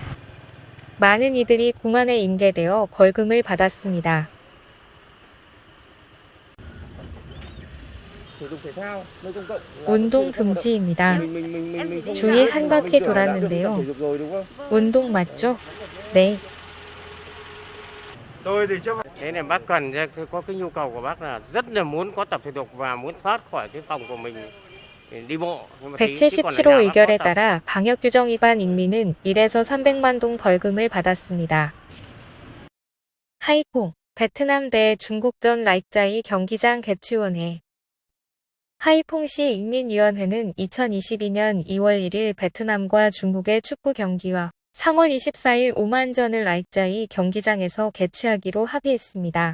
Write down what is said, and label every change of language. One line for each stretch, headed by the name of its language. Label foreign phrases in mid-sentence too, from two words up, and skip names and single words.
Korean: 많은 이들이 공안에 인계되어 벌금을 받았습니다. 운동 금지입니다. 주위 한 바퀴 돌았는데요. 운동 맞죠? 네.
Vietnamese: Thế này bác cần có cái nhu cầu của bác là rất là muốn có tập thể dục và muốn thoát khỏi cái phòng của mình đi bộ. Nhưng mà tí, chứ còn ở
Korean: 177호
Vietnamese: nhà bác có
Korean: 의결에
Vietnamese: tập.
Korean: 따라 방역규정 위반 인민은 1에서 300만 동 벌금을 받았습니다. 하이퐁, 베트남 대 중국전 라이짜이 경기장 개최원회 하이퐁시 인민위원회는 2022년 2월 1일 베트남과 중국의 축구 경기와 3월 24일 오만전을 라이짜이 경기장에서 개최하기로 합의했습니다.